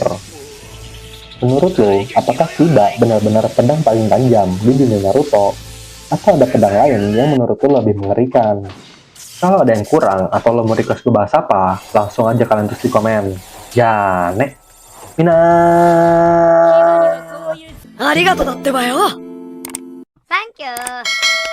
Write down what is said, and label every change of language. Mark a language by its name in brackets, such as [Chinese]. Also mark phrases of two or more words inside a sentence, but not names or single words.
[Indonesian] Menurut lo, apakah Kiba benar-benar pedang paling tajam di dunia Naruto? Atau ada pedang lain yang menurut lo lebih mengerikan? Kalau ada yang kurang atau lo mau request gue bahas apa, langsung aja kalian tulis di komen. Ya, nek. Mina. [Japanese] ありがとうだってばよ。サンキュー。